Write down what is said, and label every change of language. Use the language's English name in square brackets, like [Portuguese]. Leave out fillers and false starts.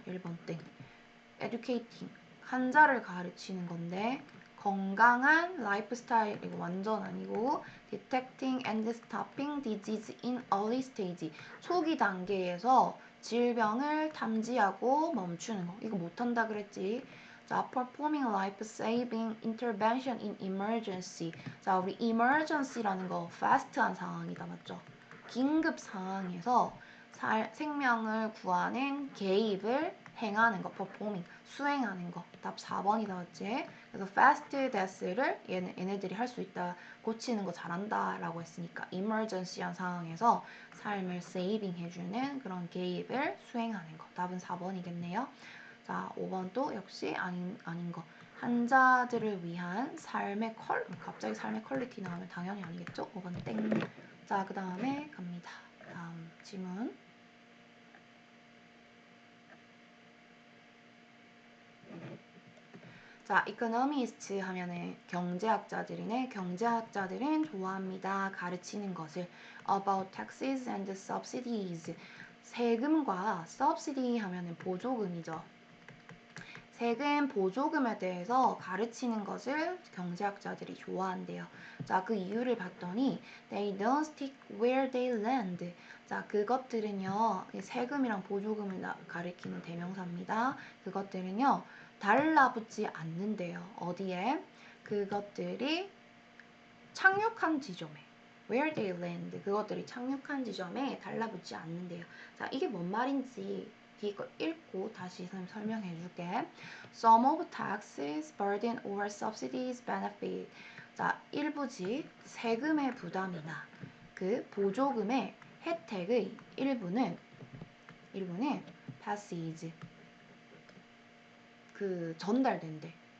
[Korean] 1번 땡. educating. 환자를 가르치는 건데 건강한 라이프 스타일, 이거 완전 아니고 [English] detecting and stopping disease in early stage, [Korean] 초기 단계에서 질병을 탐지하고 멈추는 거, 이거 못한다 그랬지. [English] 자, performing life-saving intervention in emergency. [Korean] 자, 우리 emergency라는 거 fast한 상황이다, 맞죠? 긴급 상황에서 생명을 구하는 개입을 행하는 거, performing, 수행하는 거. 답 4번이 나왔지. 그래서 [English] fast death [Korean] 를 얘네들이 할 수 있다, 고치는 거 잘한다 라고 했으니까 emergency한 상황에서 삶을 saving 해주는 그런 개입을 수행하는 거. 답은 4번이겠네요. 자, 5번도 역시 아닌 거. 환자들을 위한 삶의 갑자기 삶의 퀄리티 나오면 당연히 아니겠죠? 5번 땡. 자, 그 다음에 갑니다. 다음 질문. 자, economist 하면은 경제학자들이네. 경제학자들은 좋아합니다. 가르치는 것을 [English] about taxes and subsidies. [Korean] 세금과 subsidy 하면은 보조금이죠. 세금 보조금에 대해서 가르치는 것을 경제학자들이 좋아한대요. 자, 그 이유를 봤더니 [English] they don't stick where they land. [Korean] 자, 그것들은요, 세금이랑 보조금을 가리키는 대명사입니다. 그것들은요, 달라붙지 않는데요. 어디에? 그것들이 착륙한 지점에. [English] where they land. [Korean] 그것들이 착륙한 지점에 달라붙지 않는데요. 자, 이게 뭔 말인지 이거 읽고 다시 설명해 줄게. [English] Some of taxes, burden or subsidies benefit. [Korean] 자, 일부지 세금의 부담이나 그 보조금의 혜택의 일부는 passes 그 전달된대.